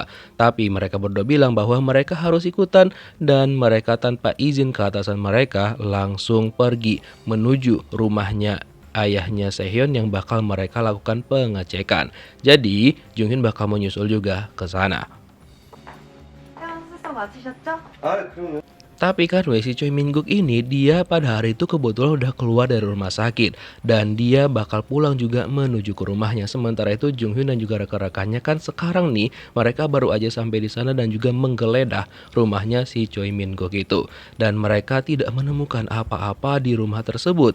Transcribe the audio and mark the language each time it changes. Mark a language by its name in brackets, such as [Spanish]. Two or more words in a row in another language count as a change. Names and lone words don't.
[Indonesian] Tapi mereka berdua bilang bahwa mereka harus ikutan dan mereka tanpa izin ke atasan mereka langsung pergi menuju rumahnya ayahnya Sehyeon yang bakal mereka lakukan pengecekan. Jadi Jung Hyun bakal menyusul juga ke sana. [Korean] 태연 수술 마치셨죠? 아, 그럼요. [Indonesian] Tapi kan si Choi Min Guk ini dia pada hari itu kebetulan udah keluar dari rumah sakit dan dia bakal pulang juga menuju ke rumahnya. Sementara itu Jung Hyun dan juga rekan-rekannya kan sekarang nih mereka baru aja sampai di sana dan juga menggeledah rumahnya si Choi Min Guk itu dan mereka tidak menemukan apa-apa di rumah tersebut.